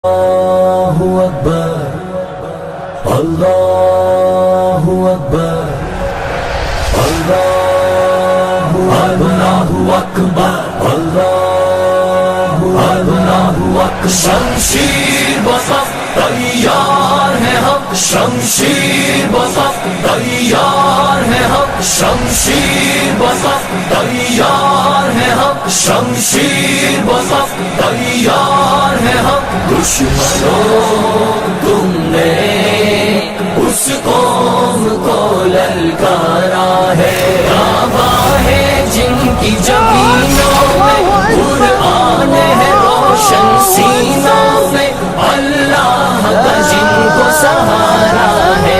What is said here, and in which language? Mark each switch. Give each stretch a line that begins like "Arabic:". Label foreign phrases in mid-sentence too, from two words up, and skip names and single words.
Arabic: الله أكبر الله أكبر الله أكبر الله أكبر.
Urdu: شمشیر بکف تیار ہے حق شمشیر بکف تیار ہے حق شمشیر بکف تیار ہے حق شمشیر بکف تیار ہے حق. دشمنوں تم نے اس قوم کو للکارا ہے، کعبہ ہے جن کی زمینوں میں، قرآن ہے روشن سینوں میں، اللہ کا جن کو سہارا ہے.